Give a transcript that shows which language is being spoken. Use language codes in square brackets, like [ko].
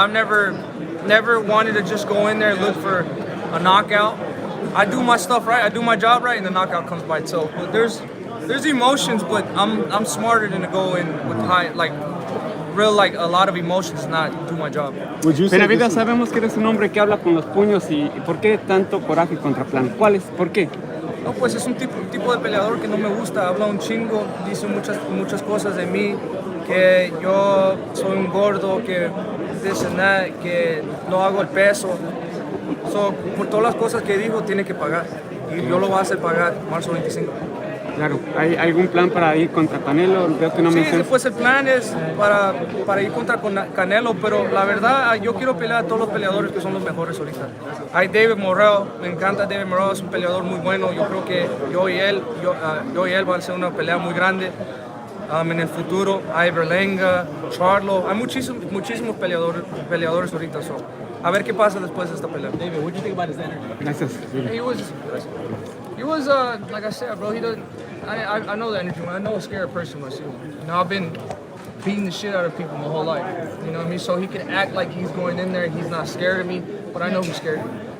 [en] I've never wanted to just go in there and look for a knockout. I do my stuff right, I do my job right, and the knockout comes by itself. But there's emotions, but I'm smarter than to go in with a lot of emotions and not do my job. [es] Benavidez, sabemos que eres un hombre que habla con los puños y ¿por qué tanto coraje contra Plan? ¿Por qué? No, pues es un tipo de peleador que no me gusta, habla un chingo, dice muchas cosas de mí, que yo soy un gordo, que que no hago el peso. Por todas las cosas que dijo, tiene que pagar. Y yo lo voy a hacer pagar marzo 25. Claro, ¿hay algún plan para ir contra Canelo? Veo que no sí, mencionas. Después el plan es para ir contra Canelo, pero la verdad yo quiero pelear a todos los peleadores que son los mejores ahorita. Hay David Morrell, me encanta David Morrell, es un peleador muy bueno. Yo creo que yo y él va a ser una pelea muy grande. En el futuro hay Berlenga, Charlo, hay muchísimos peleadores ahorita. A ver qué pasa después de esta pelea. [en] David, what do you think about his energy? [es] Gracias. [en] He was like I said, bro. I know the energy. I know a scared person when I see him. I've been beating the shit out of people my whole life. You know what I mean? So he can act like he's going in there. He's not scared of me, but I know he's scared of me.